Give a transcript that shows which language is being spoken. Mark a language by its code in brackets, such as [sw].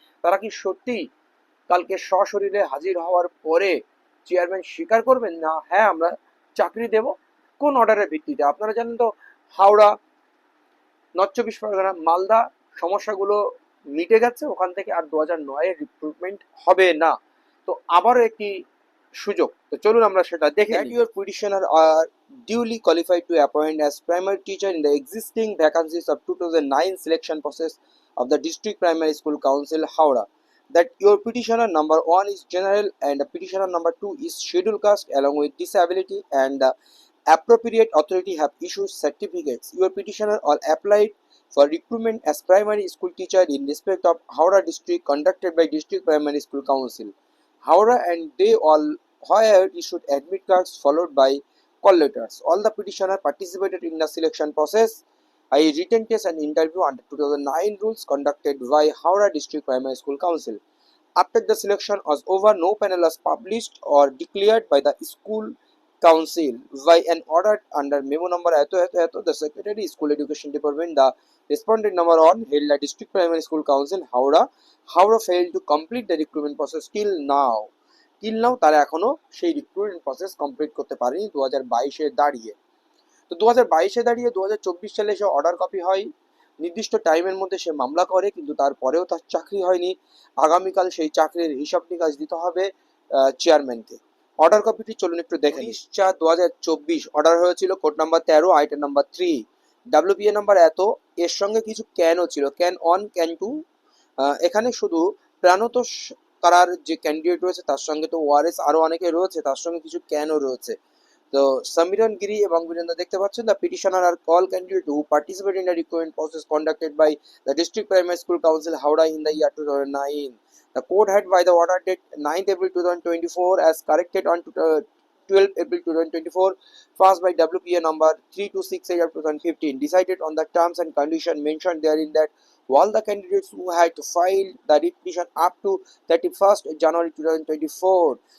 [bn] তারা কি সত্যি কালকে সশরীরে হাজির হওয়ার পরে চেয়ারম্যান স্বীকার করবেন না হ্যাঁ আমরা চাকরি দেব? কোন অর্ডারের ভিত্তিতে? আপনারা জানেন তো হাওড়া, নর্থ চব্বিশ পরগনা, মালদা সমস্যাগুলো মিটে গেছে, ওখান থেকে আর 2009-এর রিক্রুটমেন্ট হবে না। তো আবারও একটি সুযোগ। তো চলুন আমরা সেটা দেখে নিই। [en] Your petitioner are duly qualified to appoint as primary teacher in the existing vacancies of 2009 selection process of the District Primary School Council, Howrah. That your petitioner number 1 is general and the petitioner number 2 is scheduled caste along with disability, and the appropriate authority have issued certificates. Your petitioner all applied for recruitment as primary school teacher in respect of Howrah district conducted by District Primary School Council, Howrah, and they all hired issued admit cards followed by call letters. All the petitioner participated in the selection process, a written test and interview under 2009 rules conducted by Howrah District Primary School Council. After the selection was over, no panel was published or declared by the school council by an order under memo number the Secretary School Education Department. The respondent number 1 held the District Primary School Council, Howrah. Howrah failed to complete the recruitment process till now. [bn] তারা এখনো সেই recruitment process complete করতে পারেনি 2022-এ দাঁড়িয়ে। তো 2022-এ দাঁড়িয়ে 2024 সালে সে order copy হয়, নির্দিষ্ট টাইমের মধ্যে সে মামলা করে, কিন্তু তারপরেও তার চাকরি হয়নি। আগামীকাল সেই চাকরির হিসাব নিকাশ দিতে হবে চেয়ারম্যানকে। অর্ডার কপিটি চলুন একটু দেখে নিই। 4/2024 অর্ডার হয়েছিল, code number 13, item number 3, WPA number এত, এর সঙ্গে কিছু ক্যানও ছিল, ক্যান 1, ক্যান 2। এখানে শুধু প্রাণতোষ কারার যে ক্যান্ডিডেট রয়েছে তার সঙ্গে তো ওয়ারেস আরও অনেকে রয়েছে, তার সঙ্গে কিছু ক্যানও রয়েছে। তো সমীরণ গিরি এবং বীরেন্দ্র দেখতে পাচ্ছেন, [en] The petitioner are call candidate who participate in the recruitment process conducted by the district primary school council Howrah in the year 2009. The court had by the order date 9th April 2024 as corrected on 12th April 2024 passed by WPA number 3268 of 2015 decided on the terms and conditions mentioned therein that all the candidates who had filed the writ petition up to 31st January 2024